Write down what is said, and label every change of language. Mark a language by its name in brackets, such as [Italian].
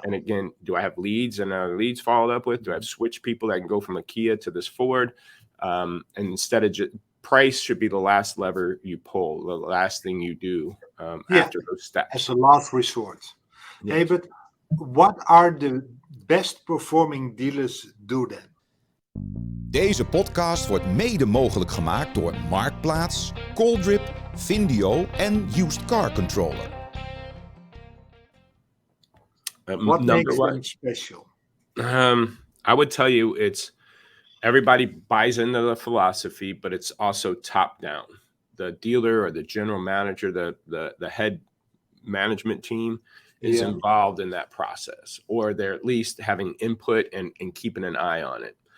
[English] And again, do I have leads and leads followed up with? Do I have switch people that can go from a Kia to this Ford? And instead of price should be the last lever you pull, the last thing you do after those steps. As a last resort. Yes. Hey, but what are the best performing dealers do then? [Dutch] Deze podcast wordt mede mogelijk gemaakt door Marktplaats, Coldrip, Vindio en Used Car Controller. [English] What makes them special? I would tell you it's everybody buys into the philosophy, but it's also top down. The dealer or the general manager, the head management team is involved in that process, or they're at least having input and keeping an eye on it.